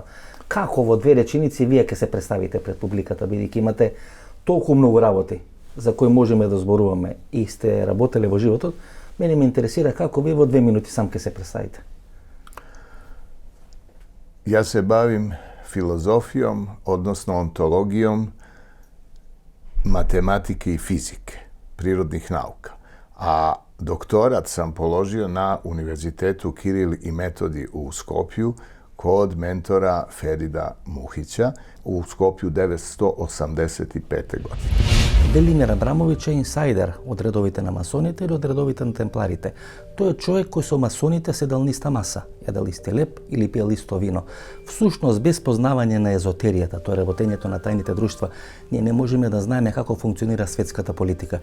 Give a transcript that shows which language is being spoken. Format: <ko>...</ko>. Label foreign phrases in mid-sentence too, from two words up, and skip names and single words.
<mk>Како во 2 реченици вие ке се представите пред публиката, бидејќи имате толку многу работи за кои можеме да зборуваме и сте работеле во животот, мене ме интересира како вие во 2 минути сам ке се представите.</mk> <sr>Ја се бавим филозофијом, односно онтологијом, matematike i fizike, prirodnih nauka. A doktorat sam položio na Univerzitetu Kiril i Metodi u Skopju kod mentora Ferida Muhića u Skopju 1985. godine.</sr> <mk>Велимир Абрамовиќ е инсайдер од редовите на масоните или од редовите на темпларите. Тој е човек кој со масоните седел ниста маса, едел исти леп или пиел исто вино. Всушност, без познавање на езотеријата, тоа е работењето на тајните друштва, ние не можеме да знаеме како функционира светската политика.</mk>